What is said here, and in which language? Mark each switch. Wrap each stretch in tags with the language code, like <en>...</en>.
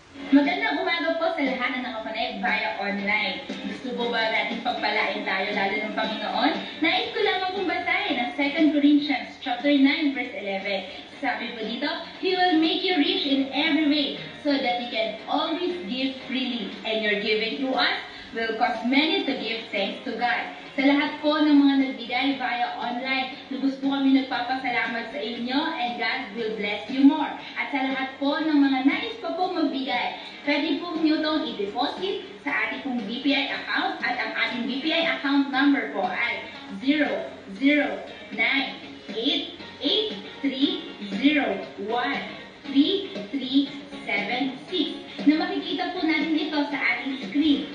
<tl>Magandang umaga po sa lahat na nakapanayag via online. Gusto po ba natin pagpalain tayo lalo ng Panginoon? Nais ko lamang kong basahin ang 2 Corinthians chapter 9 verse 11.</tl> <en>Sabi po dito, He will make you rich in every way so that you can always give freely, and your giving to us will cause many to give thanks to God.</en> <tl>Sa lahat po ng mga nagbigay via online, lubos po kami nagpapasalamat sa inyo,</tl> <en>and God will bless you more.</en> <tl>At sa lahat po ng mga nais pa po magbigay, pwede po nyo itong i-deposit sa ating pong BPI account, at ang ating BPI account number po ay 00988301336 na makikita po natin dito sa ating screen.</tl>